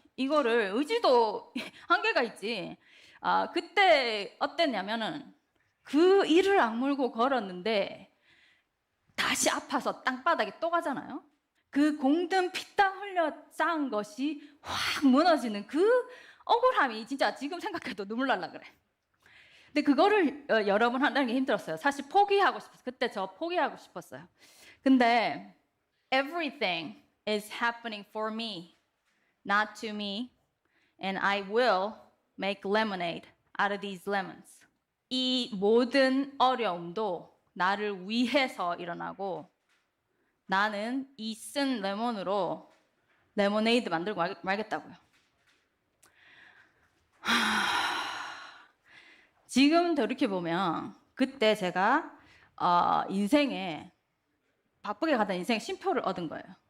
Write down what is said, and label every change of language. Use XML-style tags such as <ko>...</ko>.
<ko>이거를 의지도 한계가 있지. 그때 어땠냐면은 그 이를 악물고 걸었는데 다시 아파서 땅바닥에 또 가잖아요. 그 공든 피땀 흘려 쌓은 것이 확 무너지는 그 억울함이 진짜 지금 생각해도 눈물 날라 그래. 근데 그거를 여러 번 한다는 게 힘들었어요. 사실 포기하고 싶었어요. 그때 저 포기하고 싶었어요.</ko> <en>근데 everything is happening for me, not to me, and I will make lemonade out of these lemons.</en> <ko>이 모든 어려움도 나를 위해서 일어나고 나는 이 쓴 레몬으로 레모네이드 만들고 말겠다고요. 지금 돌이켜보면 그때 제가 인생에 바쁘게 가던 인생에 쉼표를 얻은 거예요.</ko>